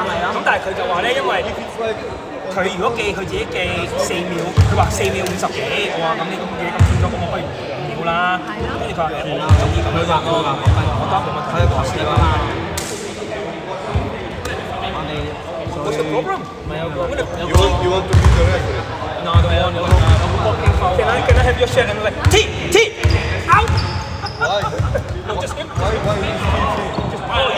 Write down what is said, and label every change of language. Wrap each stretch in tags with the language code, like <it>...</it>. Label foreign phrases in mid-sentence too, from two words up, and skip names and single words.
<yue>咁但係佢就話咧，因為佢如果記佢自己記4秒，佢話4秒50幾，我話咁你咁嘢咁短咗，咁我不如2秒啦。跟住佢話我唔中意咁樣。我當冇問題，佢講笑啊嘛。</yue> <en>What's the problem? You want to be the referee? No, I don't want. Can I have your shirt? And I'm like, T, out. Why? No, just him. Why you?</en>